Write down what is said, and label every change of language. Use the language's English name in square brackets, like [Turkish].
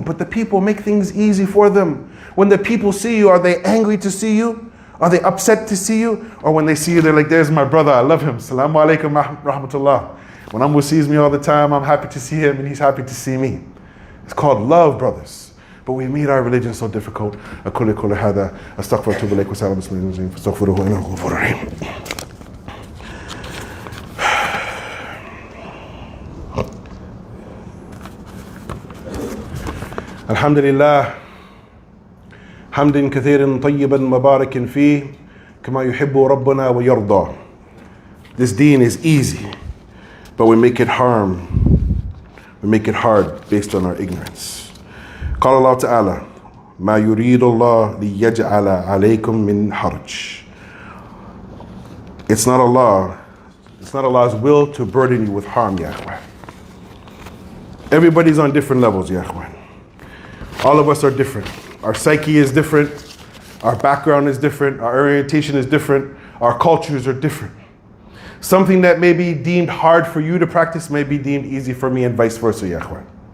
[English] But the people, make things easy for them. When the people see you, are they angry to see you? Are they upset to see you? Or when they see you, they're like, there's my brother, I love him. [Arabic] Assalamu alaikum rahmatullah. [English] When Amr sees me all the time, I'm happy to see him and he's happy to see me. It's called love, brothers. But we made our religion so difficult. [Arabic] أقول كل هذا أستغفر وأتوب إليك وسلام بسم الله الرحمن الرحيم فاستغفروه إنه هو الغفور الرحيم. الحمد لله حمد كثير طيبا مبارك فيه كما يحب ربنا ويرضى. [English] This deen is easy, but we make it we make it hard based on our ignorance. [Arabic] قال الله تعالى ما يريد الله ليجعل عليكم من حرج. [English] It's not Allah's will to burden you with harm, [Arabic] ya akhwan. [English] Everybody's on different levels, [Arabic] ya akhwan. [English] All of us are different. Our psyche is different. Our background is different. Our orientation is different. Our cultures are different. Something that may be deemed hard for you to practice may be deemed easy for me, and vice versa, [Arabic] ya akhwan.